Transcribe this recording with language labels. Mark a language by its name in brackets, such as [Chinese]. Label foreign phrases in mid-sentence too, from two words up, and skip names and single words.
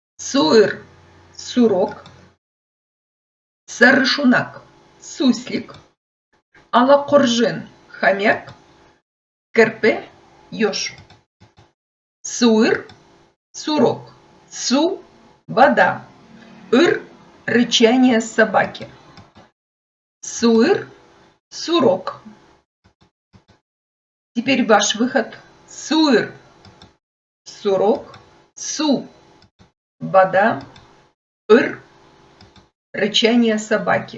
[Kazakh] суыр, сурок, сарышунак, суслик, алакоржин, хомяк, керпе, еж. Суыр, сурок, су, [Russian] вода, ыр, рычание собаки. [Kazakh] Суыр, сурок. [Russian] Теперь ваш выход. Суыр, сурок, су, вода, ыр, рычание собаки.